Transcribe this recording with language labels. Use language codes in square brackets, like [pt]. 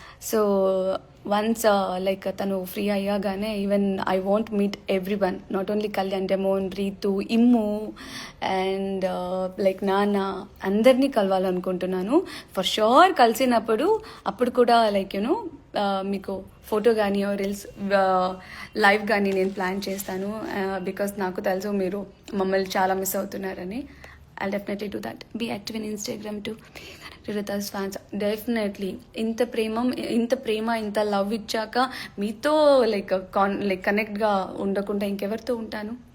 [en] so once like తను free అయ్యాగానే, even I want meet everyone, not only Kalyan, demon, Rithu, Immu and like నాన్న, [te] అందరినీ కలవాలనుకుంటున్నాను. [en] for sure [te] కలిసినప్పుడు అప్పుడు కూడా లైక్ యూనో మీకు ఫోటో కానీ రీల్స్ లైవ్ కానీ నేను ప్లాన్ చేస్తాను. బికాస్ నాకు తెలుసు మీరు మమ్మల్ని చాలా మిస్ అవుతున్నారని. [en] I'll definitely do that. Be active in Instagram too. Ririta's fans, definitely. [te] ఇంత ప్రేమ ఇంత లవ్ ఇచ్చాక మీతో లైక్ కనెక్ట్గా ఉండకుండా ఇంకెవరితో ఉంటాను?